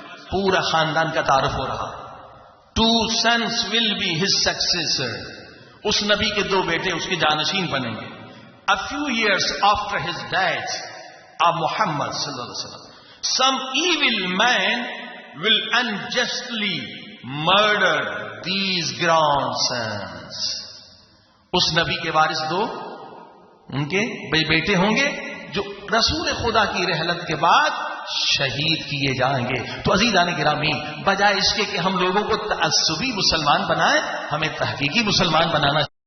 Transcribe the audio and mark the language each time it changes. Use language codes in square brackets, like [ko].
[ur] پورا خاندان کا تعارف ہو رہا. [en] 2 sons will be his successor. [ur] اس نبی کے 2 بیٹے اس کے جانشین بنیں گے. [en] A few years after his death of Muhammad sallallahu alaihi wasallam, some evil man will unjustly murder these grandsons. [ur] اس نبی کے وارث 2 ان کے بیٹے ہوں گے جو رسول خدا کی رحلت کے بعد شہید کیے جائیں گے. تو عزیزان گرامی، بجائے اس کے کہ ہم لوگوں کو تعصبی مسلمان بنائیں، ہمیں تحقیقی مسلمان بنانا